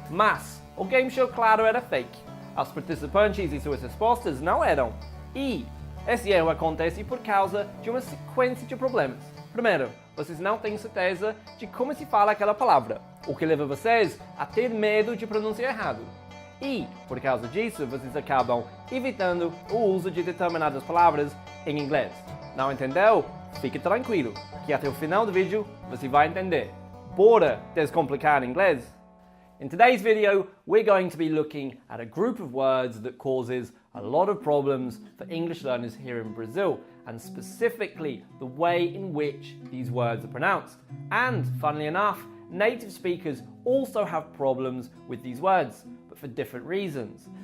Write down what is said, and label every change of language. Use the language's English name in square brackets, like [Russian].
[Portuguese] Mas o game show, claro, era fake. Os participantes e suas respostas não eram. E esse erro acontece por causa de uma sequência de problemas. Primeiro, vocês não têm certeza de como se fala aquela palavra, o que leva vocês a ter medo de pronunciar errado. E, por causa disso, vocês acabam evitando o uso de determinadas palavras em inglês. Não entendeu? Fique tranquilo, que até o final do vídeo você vai entender. Bora descomplicar inglês? [English] In today's video, we're going to be looking at a group of words that causes a lot of problems for English learners here in Brazil, and specifically the way in which these words are pronounced. And, funnily enough, native speakers also have problems with these words, but for different reasons.